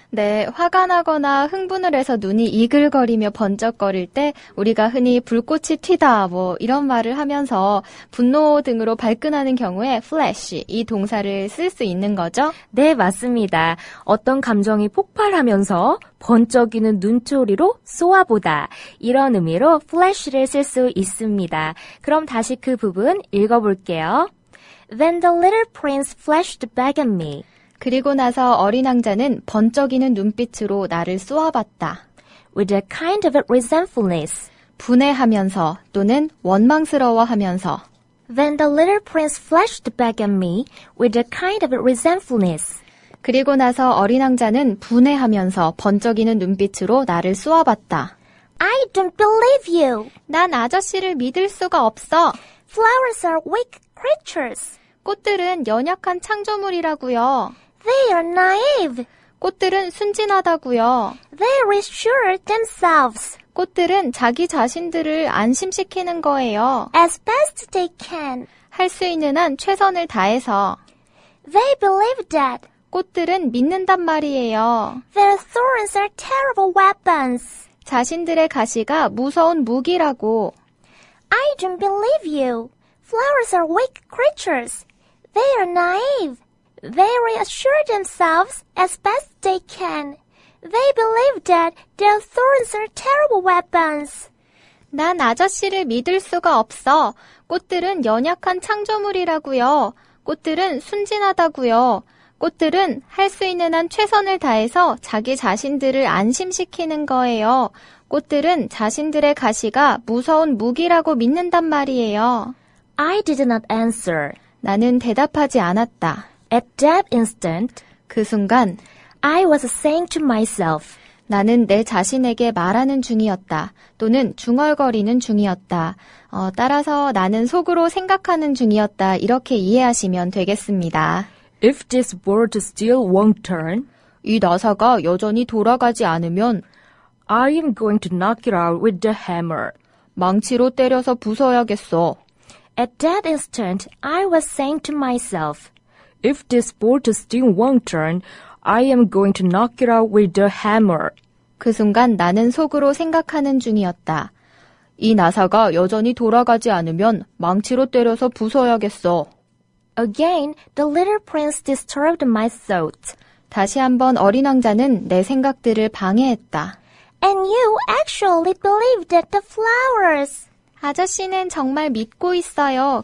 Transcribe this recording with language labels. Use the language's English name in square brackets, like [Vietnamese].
[Korean] 네, 화가 나거나 흥분을 해서 눈이 이글거리며 번쩍거릴 때 우리가 흔히 불꽃이 튀다 이런 말을 하면서 분노 등으로 발끈하는 경우에 flash 이 동사를 쓸 수 있는 거죠? 네, 맞습니다. 어떤 감정이 폭발하면서 번쩍이는 눈초리로 쏘아보다 이런 의미로 flash를 쓸 수 있습니다. 그럼 다시 그 부분 읽어볼게요. [English] Then the little prince flashed back at me. [Korean] 그리고 나서 어린 왕자는 번쩍이는 눈빛으로 나를 쏘아봤다. [English] With a kind of resentfulness. [Korean] 분해하면서 또는 원망스러워하면서. [English] Then the little prince flashed back at me with a kind of resentfulness. [Korean] 그리고 나서 어린 왕자는 분해하면서 번쩍이는 눈빛으로 나를 쏘아봤다. [English] I don't believe you. [Korean] 난 아저씨를 믿을 수가 없어. [English] Flowers are weak creatures. [Korean] 꽃들은 연약한 창조물이라고요. [English] They are naive. [Korean] 꽃들은 순진하다고요. [English] They reassure themselves. [Korean] 꽃들은 자기 자신들을 안심시키는 거예요. [English] As best they can. [Korean] 할 수 있는 한 최선을 다해서. [English] They believe that. [Korean] 꽃들은 믿는단 말이에요. [English] Their thorns are terrible weapons. [Korean] 자신들의 가시가 무서운 무기라고. [English] I don't believe you. Flowers are weak creatures. They are naive. They reassure themselves as best they can. They believe that their thorns are terrible weapons. [Korean] 난 아저씨를 믿을 수가 없어. 꽃들은 연약한 창조물이라고요. 꽃들은 순진하다고요. 꽃들은 할 수 있는 한 최선을 다해서 자기 자신들을 안심시키는 거예요. 꽃들은 자신들의 가시가 무서운 무기라고 믿는단 말이에요. [English] I did not answer. [Korean] 나는 대답하지 않았다. [English] At that instant, [Korean] 그 순간 [English] I was saying to myself, [Korean] 나는 내 자신에게 말하는 중이었다. 또는 중얼거리는 중이었다. 따라서 나는 속으로 생각하는 중이었다. 이렇게 이해하시면 되겠습니다. [English] If this bird still won't turn, [Korean] 이 나사가 여전히 돌아가지 않으면 [English] I am going to knock it out with the hammer. [Korean] 망치로 때려서 부숴야겠어. [English] At that instant, I was saying to myself, If this boat still won't turn, I am going to knock it out with the hammer. [Korean] 그 순간 나는 속으로 생각하는 중이었다. 이 나사가 여전히 돌아가지 않으면 망치로 때려서 부숴야겠어. [English] Again, the little prince disturbed my thoughts. [Korean] 다시 한번 어린 왕자는 내 생각들을 방해했다. [English] And you actually believe that the flowers. [Korean] 아저씨는 정말 믿고 있어요.